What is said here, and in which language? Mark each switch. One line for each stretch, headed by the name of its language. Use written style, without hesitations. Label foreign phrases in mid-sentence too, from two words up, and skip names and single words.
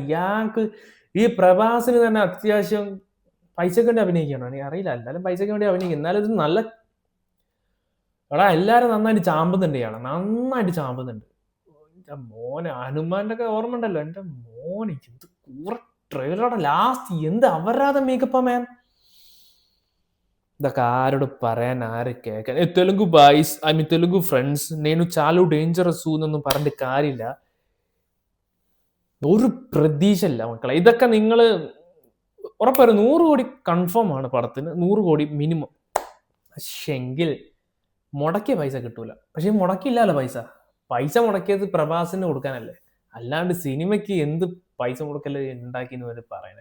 Malayalam: ഇയാൾക്ക് ഈ പ്രഭാസിന് തന്നെ അത്യാവശ്യം പൈസക്ക് വേണ്ടി അഭിനയിക്കണം. എനിക്ക് അറിയില്ല, എന്തായാലും പൈസക്ക് വേണ്ടി അഭിനയിക്കും. എന്നാലും ഇത് നല്ല എല്ലാരും നന്നായിട്ട് ചാമ്പുന്നുണ്ട് ഇയാളെ, നന്നായിട്ട് ചാമ്പുന്നുണ്ട്. എന്റെ മോനെ ഹനുമാന്റെ ഒക്കെ ഓർമ്മ ഉണ്ടല്ലോ, എന്റെ മോനെ എന്ത് കൂറ ട്രെയിലറുടെ ലാസ്റ്റ് എന്ത് അവരാധ
English: makeup man.
Telugu: ఇదొక ఆరుడు
Malayalam: പറയാൻ ആര് കേൾക്കാൻ.
English: Telugu boys, I mean Telugu friends,
Telugu: నేను చాలా
Malayalam: ഡേഞ്ചറസ് എന്നൊന്നും പറഞ്ഞിട്ട് കാര്യമില്ല. ഒരു പ്രതീക്ഷയില്ല മക്കളെ. ഇതൊക്കെ നിങ്ങൾ ഉറപ്പൊരു 100 കോടി കൺഫേം ആണ് പടത്തിന്, 100 കോടി മിനിമം. പക്ഷെങ്കിൽ മുടക്കിയ പൈസ കിട്ടൂല. പക്ഷെ മുടക്കില്ലല്ലോ പൈസ മുടക്കിയത് പ്രഭാസിന് കൊടുക്കാനല്ലേ, അല്ലാണ്ട് സിനിമയ്ക്ക് എന്ത് പൈസ മുടക്കല് ഉണ്ടാക്കി എന്ന് വരെ പറയണേ.